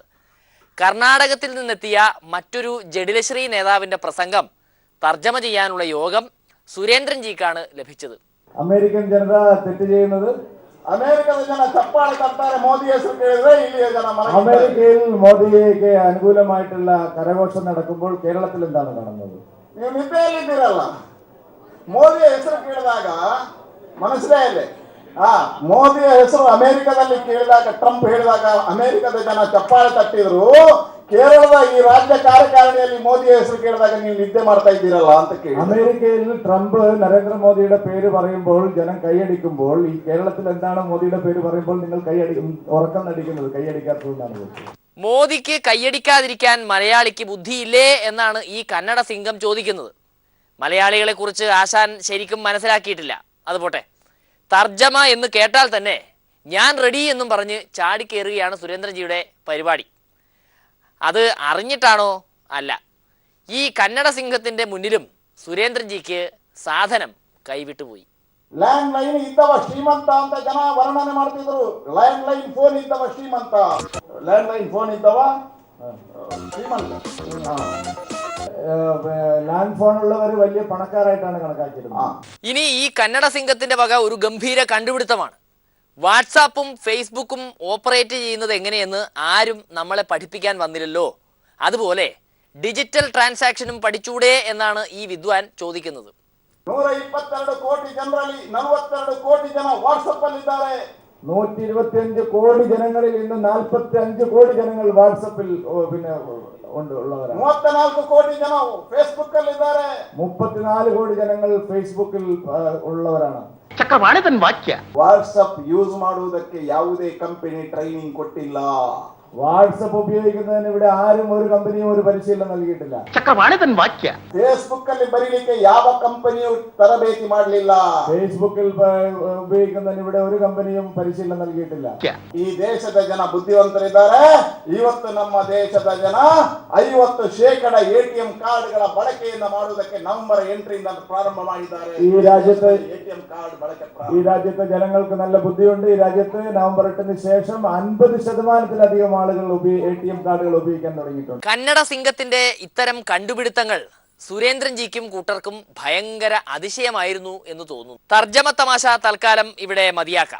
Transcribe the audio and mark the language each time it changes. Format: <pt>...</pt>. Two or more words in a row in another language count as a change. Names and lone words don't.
<ml>കർണാടകത്തിൽ നിന്നെത്തിയ മറ്റൊരു ജഡിലശ്രീ നേതാവിൻ്റെ പ്രസംഗം തർജ്ജമ ചെയ്യാനുള്ള യോഗം സുരേന്ദ്രൻജിക്കാണ് ലഭിച്ചത്. അമേരിക്കൻ ജനത തെറ്റ് ചെയ്യുന്നത് അമേരിക്കയിൽ മോദിക്ക് അനുകൂലമായിട്ടുള്ള കരഘോഷം നടക്കുമ്പോൾ കേരളത്തിൽ എന്താണ് കാണുന്നത്?</ml> <kn>ಮೋದಿಯ ಹೆಸರು ಕೇಳಿದಾಗ ಮನಸ್ಸಿದೆ. ಮೋದಿಯ ಹೆಸರು ಅಮೆರಿಕದಲ್ಲಿ ಕೇಳಿದಾಗ, ಟ್ರಂಪ್ ಹೇಳಿದಾಗ ಅಮೆರಿಕದ ಜನ ಚಪ್ಪಾಳೆ ತಟ್ಟಿದ್ರು. ಕೇರಳದ ಈ ರಾಜ್ಯ ಕಾರ್ಯಕಾರಿಣಿಯಲ್ಲಿ ಮೋದಿಯ ಹೆಸರು ಕೇಳಿದಾಗ ನೀವು ನಿದ್ದೆ ಮಾಡ್ತಾ ಇದ್ದೀರಲ್ಲ ಅಂತ ಕೇಳಿ.</kn> <ml>അമേരിക്കയിൽ ട്രംപ് നരേന്ദ്രമോദിയുടെ പേര് പറയുമ്പോൾ ജനം കൈയടിക്കുമ്പോൾ ഈ കേരളത്തിൽ എന്താണ് മോദിയുടെ പേര് പറയുമ്പോൾ നിങ്ങൾ ഉറക്കം നടിക്കുന്നത്? കൈയടിക്കാത്തതുകൊണ്ടാണ്. മോദിക്ക് കൈയടിക്കാതിരിക്കാൻ മലയാളിക്ക് ബുദ്ധിയില്ലേ എന്നാണ് ഈ കന്നഡ സിംഗം ചോദിക്കുന്നത്. മലയാളികളെ കുറിച്ച് ആശാൻ ശരിക്കും മനസ്സിലാക്കിയിട്ടില്ല. അതുപോട്ടെ, തർജ്ജമ എന്ന് കേട്ടാൽ തന്നെ ഞാൻ റെഡി എന്നും പറഞ്ഞ് ചാടിക്കേറുകയാണ് സുരേന്ദ്രൻജിയുടെ പരിപാടി. അത് അറിഞ്ഞിട്ടാണോ? അല്ല. ഈ കന്നഡ സിംഹത്തിൻ്റെ മുന്നിലും സുരേന്ദ്രൻജിക്ക് സാധനം കൈവിട്ടുപോയി.</ml> <en>land line</en> <kn>ಇದ್ದವ ಶ್ರೀಮಂತ ಅಂತ ಜನ ವರ್ಣನೆ ಮಾಡ್ತಿದ್ರು.</kn> <en>land line phone</en> <kn>ಇದ್ದವ ಶ್ರೀಮಂತ,</kn> <en>land line phone</en> <kn>ಇದ್ದವ ಶ್ರೀಮಂತ.</kn> <en>land phone</en> <ml>ഉള്ളവർ വലിയ പണക്കാരായിട്ടാണ് കണക്കാക്കിയിരുന്നത്. ഇനി ഈ കന്നഡ സിംഗത്തിന്റെ വക ഒരു ഗംഭീര കണ്ടുപിടുത്തമാണ്. വാട്സാപ്പും ഫേസ്ബുക്കും ഓപ്പറേറ്റ് ചെയ്യുന്നത് എങ്ങനെയെന്ന് ആരും നമ്മളെ പഠിപ്പിക്കാൻ വന്നില്ലല്ലോ. അതുപോലെ</ml> <en>digital transactionum</en> <ml>പഠിച്ചൂടെ എന്നാണ് ഈ വിദ്വാൻ ചോദിക്കുന്നത്.</ml> <kn>122 ಕೋಟಿ ಜನರಲ್ಲಿ 42 ಕೋಟಿ ಜನ ವಾಟ್ಸಪ್ ಅಲ್ಲಿ ಇದ್ದಾರೆ.</kn> <ml>125 കോടി ജനങ്ങളിൽ ഇന്ന് 45 കോടി ജനങ്ങൾ വാട്സപ്പിൽ ഉള്ളവരാണ്.</ml> <kn>34 ಕೋಟಿ ಜನ ಫೇಸ್ಬುಕ್ ಅಲ್ಲಿ ಇದ್ದಾರೆ.</kn> <ml>34 കോടി ജനങ്ങൾ ഫേസ്ബുക്കിൽ ഉള്ളവരാണ്.</ml> <kn>ಚಕ್ರವಾಣಿ ತನ್ನ ವಾಕ್ಯ. ವಾಟ್ಸಪ್ ಯೂಸ್ ಮಾಡುವುದಕ್ಕೆ ಯಾವುದೇ</kn> <en>company training</en> <kn>ಕೊಟ್ಟಿಲ್ಲ.</kn> <ml>വാട്സപ്പ് ഉപയോഗിക്കുന്നതിന് ഇവിടെ ആരും ഒരു കമ്പനിയും ഒരു പരിശീലനം നൽകിയിട്ടില്ല.</ml> <kn>ಚಕ್ರವಾಣಿ ತನ್ನ ವಾಕ್ಯ. ಫೇಸ್ಬುಕ್ ಅಲ್ಲಿ ಬರೀಲಿಕ್ಕೆ ಯಾವ ಕಂಪನಿಯು ತರಬೇತಿ ಮಾಡಲಿಲ್ಲ.</kn> <ml>ഫേസ്ബുക്കിൽ ഉപയോഗിക്കുന്നതിന് ഇവിടെ ഒരു കമ്പനിയും പരിശീലനം നൽകിയിട്ടില്ല.</ml> <kn>ಈ ದೇಶದ ಜನ ಬುದ್ಧಿವಂತರಿದ್ದಾರೆ. ಇವತ್ತು ನಮ್ಮ ದೇಶದ ಜನ 50%</kn> <en>ATM cardgala</en> <kn>ಬಳಕೆಯನ್ನ ಮಾಡುವುದಕ್ಕೆ ನವೆಂಬರ್ 8 ರಿಂದ ಪ್ರಾರಂಭ ಮಾಡಿದ್ದಾರೆ.</kn> <ml>ഈ രാജ്യത്ത്</ml> <en>ATM card</en> <kn>ಬಳಕೆ</kn> <ml>ഈ രാജ്യത്തെ ജനങ്ങൾക്ക് നല്ല ബുദ്ധിയുണ്ട്. ഈ രാജ്യത്ത് നവംബർ 8 ശേഷം 50% ആളുകൾ</ml> <en>ATM cardukal</en> <ml>ഉപയോഗിക്കാൻ തുടങ്ങിയിട്ടുണ്ട്. കന്നഡ സിംഗത്തിന്റെ ഇത്തരം കണ്ടുപിടുത്തങ്ങൾ സുരേന്ദ്രൻജിക്കും കൂട്ടർക്കും ഭയങ്കര അതിശയമായിരുന്നു എന്ന് തോന്നുന്നു. തർജ്ജമ തമാശ തൽക്കാലം ഇവിടെ മതിയാക്കാം.</ml>